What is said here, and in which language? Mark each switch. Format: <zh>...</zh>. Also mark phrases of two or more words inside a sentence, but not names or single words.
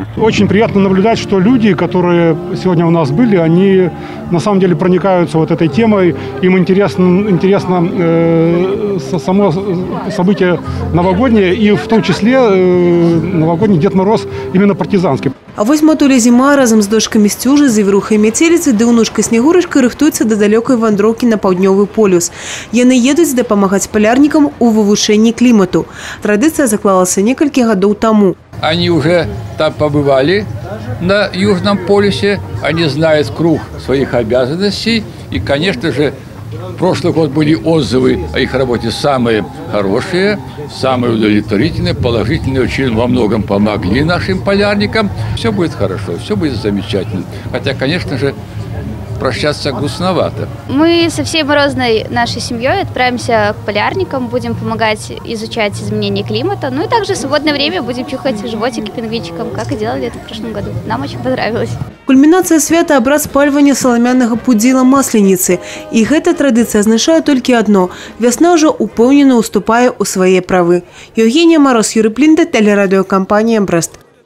<ru>Очень приятно наблюдать, что люди, которые сегодня у нас были, они на самом деле проникаются вот этой темой. Им интересно само событие новогоднее, и в том числе новогодний Дед Мороз именно партизанский.</ru> <be>А вось матуля Зіма разом з дочкамі Сцюжы, завірухай Мяцеліцы ды ўнучкай Снегурачкай рыхтуюцца да далёкай вандроўкі на паўднёвы полюс. Яны едуць дапамагаць палярнікам у вывучэнні клімату. Традыцыя заклалася некалькі гадоў таму.</be> <ru>Они уже там побывали на Южном полюсе, они знают круг своих обязанностей и, конечно же, прошлый год были отзывы о их работе самые хорошие, самые удовлетворительные, положительные, очень во многом помогли нашим полярникам. Все будет хорошо, все будет замечательно. Хотя, конечно же, прощаться грустновато. Мы со всей морозной нашей семьей отправимся к полярникам, будем помогать изучать изменения климата, ну и также в свободное время будем чухать животики пингвинчикам, как и делали это в прошлом году. Нам очень понравилось.</ru> <be>Кульмінацыя свята – абрад спальвання саламянага пудзіла масленицы. І гэта традыцыя азначае толькі адно – вясна ўжо упэўнена уступае ў свае правы.</be> <ru>Евгения Мороз, Юрий Плинда, телерадиокомпания «Брест».</ru>